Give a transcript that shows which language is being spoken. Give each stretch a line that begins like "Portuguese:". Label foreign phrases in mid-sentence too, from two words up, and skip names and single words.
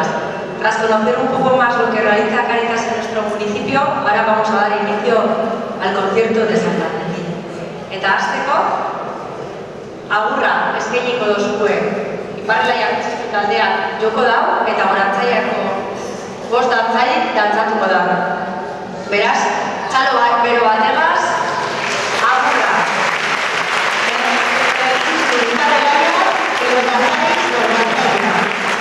Spanish: Tras conocer un poco más lo que realiza Cáritas en nuestro municipio, ahora vamos a dar inicio al concierto de Santa Cecilia.
Basque: Eta hasteko, agurra eskainiko dozue Iparrelaia Artista taldeak joko dau eta Gorantzaiako 5 dantzari dantzatuko da. Beraz, txalo bero bategaz, agurra. Iparrelaia,
Spanish: los danzaris, los danzaris.